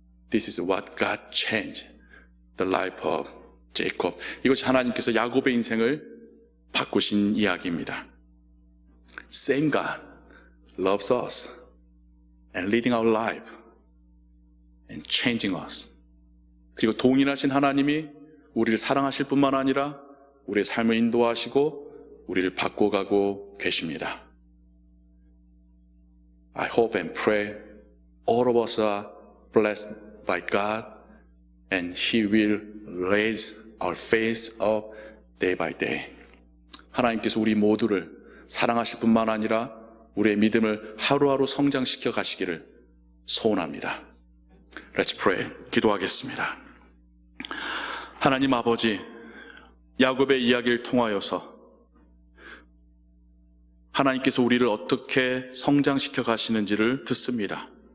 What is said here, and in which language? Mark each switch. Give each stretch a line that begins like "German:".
English: This is what God changed the life of Jacob.
Korean: 이것이 하나님께서 야곱의 인생을 바꾸신 이야기입니다.
English: Same God loves us and leading our life and changing us.
Korean: 그리고 동일하신 하나님이 우리를 사랑하실 뿐만 아니라 우리의 삶을 인도하시고 우리를 바꿔가고 계십니다.
English: I hope and pray all of us are blessed by God and He will raise our faith up day by day.
Korean: 하나님께서 우리 모두를 사랑하실 뿐만 아니라 우리의 믿음을 하루하루 성장시켜 가시기를 소원합니다.
English: Let's pray.
Korean: 기도하겠습니다. 하나님 아버지, 야곱의 이야기를 통하여서 하나님께서 우리를 어떻게 성장시켜 가시는지를 듣습니다.